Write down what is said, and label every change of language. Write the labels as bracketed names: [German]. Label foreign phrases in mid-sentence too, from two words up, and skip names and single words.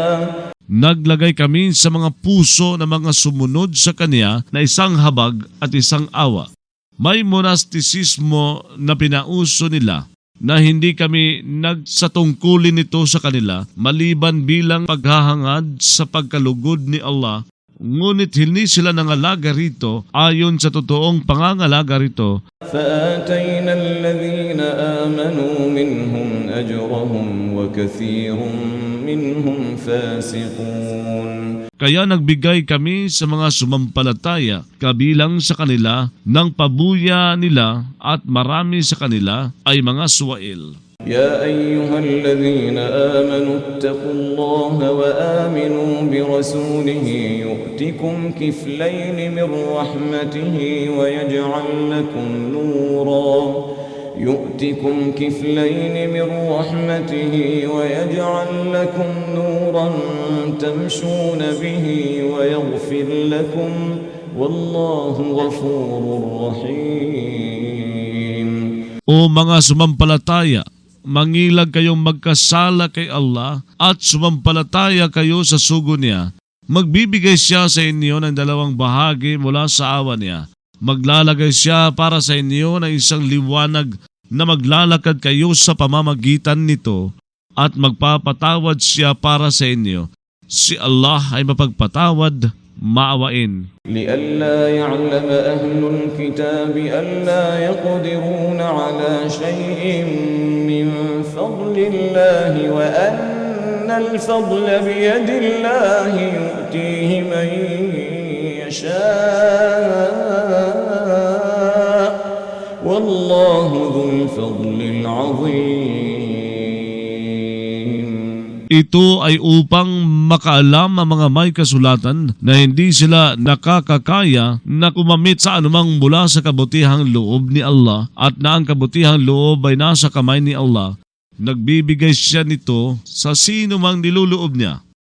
[Filipino] Naglagay kami sa mga puso ng mga sumunod sa Kanya na isang habag at isang awa. May monastisismo na pinauso nila na hindi kami nagsatungkulin nito sa kanila maliban bilang paghahangad sa pagkalugod ni Allah. Ngunit hindi sila nangalaga rito ayon sa totoong pangangalaga rito. [Arabic] فآتينا الذين آمنوا منهم أجرهم وكثير منهم فاسقون. [Filipino] Kaya nagbigay kami sa mga sumampalataya kabilang sa kanila ng pabuya nila at marami sa kanila ay mga suwail. [Arabic] يا أيها الذين آمنوا اتقوا الله وآمنوا برسوله يؤتكم كفلين من رحمته ويجعل لكم نورا يؤتكم كفلين من رحمته ويجعل لكم نورا تمشون به ويغفر لكم والله غفور رحيم. [Filipino] O mga sumampalataya, mangilag kayong magkasala kay Allah at sumampalataya kayo sa sugo niya. Magbibigay siya sa inyo ng dalawang bahagi mula sa awa niya. Maglalagay siya para sa inyo ng isang liwanag na maglalakad kayo sa pamamagitan nito at magpapatawad siya para sa inyo. Si Allah ay mapagpatawad, maawain. [Arabic] لئلا يعلم أهل الكتاب ألا يقدرون على شيء من فضل الله وأن الفضل بيد الله يؤتيه من يشاء والله ذو الفضل العظيم. [Filipino] Ito ay upang makaalam ang mga may kasulatan na hindi sila nakakakaya na kumamit sa anumang mula sa kabutihang loob ni Allah at na ang kabutihang loob ay nasa kamay ni Allah. Nagbibigay siya nito sa sino mang niluloob niya.